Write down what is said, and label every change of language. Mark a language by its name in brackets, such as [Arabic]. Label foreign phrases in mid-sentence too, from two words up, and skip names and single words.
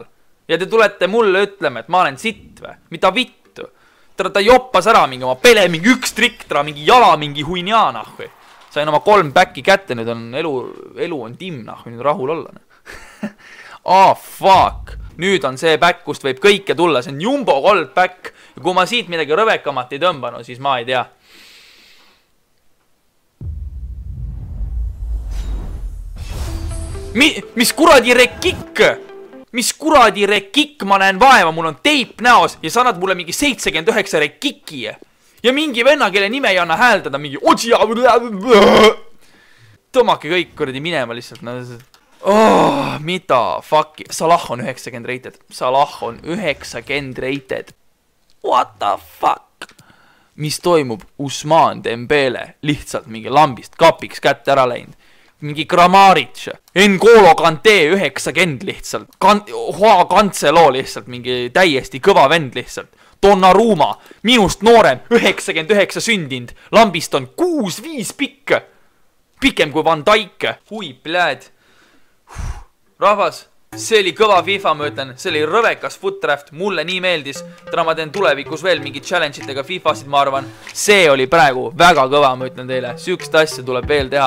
[Estonian] Ja te tulete mulle ütlema, et ma olen sitt või? Mida vittu? Tere, ta joppas ära mingi oma Pele, mingi üks trikk, tere, mingi jala, mingi [Russian] хуйня, нахуй. [Estonian] Sain oma 3 backi kätte, nüüd on elu on timm, nahhu, nüüd rahul olla. [English] Fuck. [Estonian] Nüüd on see back, kust võib kõike tulla. See on jumbo gold back. Ja kui ma siit midagi rõvekamat ei tõmbanud, siis ma ei tea. Mis kuradi rekikk? Mis kuradi rekikk? Ma näen vaeva, mul on teip näos ja sa annad mulle mingi 79 rekikki. Ja mingi venna, kelle nime ei anna hääldada, mingi tõmmake kõik kuradi minema lihtsalt. Mida fuck? Salah on 90 rated. Salah on 90 rated. [English] What the fuck? [Estonian] Mis toimub? Usman Dembele lihtsalt mingi lambist kapiks kätte ära läinud. Mingi Kramaric, N'Golo Kante 90 lihtsalt, Hoa Cancelo lihtsalt, mingi täiesti kõva vend lihtsalt, Donnarumma, minust noorem, 99 sündinud, lambist on 6-5 pikk, pikem kui Van Dijk, [Russian] хуй блядь, [Estonian] rahvas, see oli kõva FIFA, ma ütlen, see oli rõvekas footdraft, mulle nii meeldis, täna ma teen tulevikus veel mingid challenge itega FIFA-sid, ma arvan, see oli praegu väga kõva, ma ütlen teile, süükst asja tuleb veel teha.